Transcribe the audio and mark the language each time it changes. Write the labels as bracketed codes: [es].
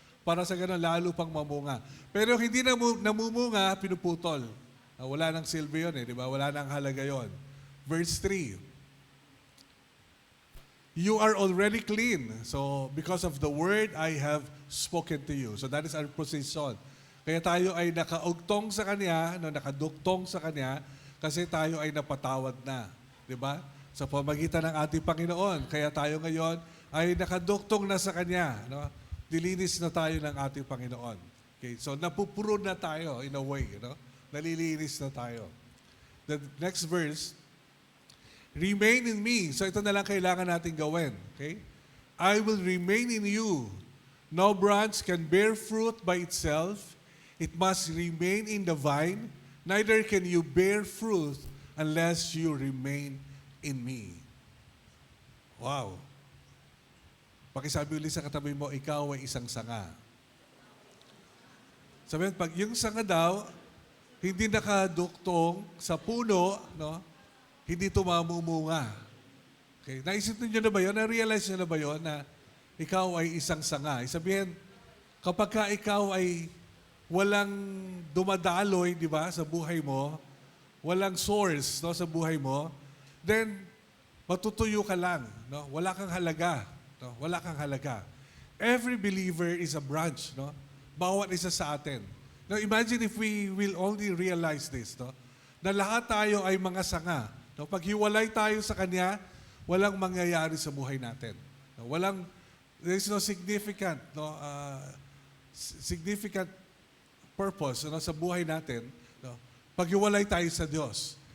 [tl] Para sa ganun, lalo pang mamunga. Pero hindi namumunga, pinuputol. Wala nang silbi yun, di ba? Wala nang halaga yun. [en] Verse 3, You are already clean. So because of the word I have spoken to you. So that is our position. [tl] Kaya tayo ay nakaugtong sa Kanya, no, nakaduktong sa Kanya, kasi tayo ay napatawad na. Di ba? Sa pamagitan ng ating Panginoon. Kaya tayo ngayon ay nakaduktong na sa Kanya. No? Dilinis na tayo ng ating Panginoon. Okay? So napupuro na tayo [en] in a way. [tl] No? Nalilinis na tayo. [en] The next verse, Remain in me. [tl] So ito na lang kailangan natin gawin. Okay? [en] I will remain in you. No branch can bear fruit by itself. It must remain in the vine, neither can you bear fruit unless you remain in me. Wow. [tl] Pakisabi ulit sa katabi mo, ikaw ay isang sanga. Sabihin, pag yung sanga daw, hindi nakaduktong sa puno, no? Hindi tumamumunga. Okay. Naisip niyo na ba yun? Na-realize niyo na ba yun na ikaw ay isang sanga? Sabihin, kapag ka ikaw ay walang dumadaloy, di ba, sa buhay mo, walang source, no, sa buhay mo, then matutuyo ka lang, no? Wala kang halaga, no? Wala kang halaga. [en] Every believer is a branch, no? [tl] Bawat isa sa atin. [en] Now imagine if we will only realize this, no? [tl] Na lahat tayo ay mga sanga. No? Pag hiwalay tayo sa Kanya, walang mangyayari sa buhay natin. No? [en] There is no significant, [tl] no, significant purpose, no, sa buhay natin, no, paghiwalay tayo sa Diyos.